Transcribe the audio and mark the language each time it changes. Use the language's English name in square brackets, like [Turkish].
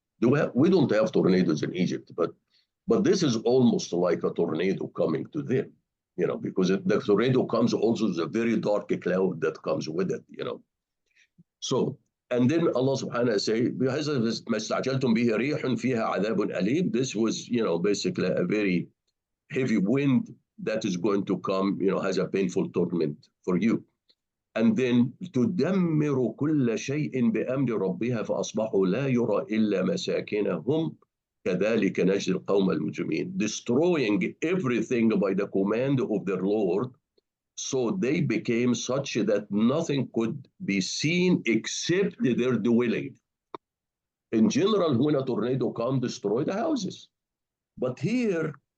[English] We don't have tornadoes in Egypt, but this is almost like a tornado coming to them, because the tornado comes also with a very dark cloud that comes with it, So, and then Allah subhanahu wa ta'ala say, this was, basically a very heavy wind that is going to come, has a painful torment for you. And then [Arabic] تدمر كل شيء بأمر ربها فأصبحوا لا يرى إلا مساكنهم كذلك نجزي القوم المجرمين. [English] Destroying everything by the command of their Lord, so they became such that nothing could be seen except their dwelling. In general, when a tornado comes, destroy the houses. But here,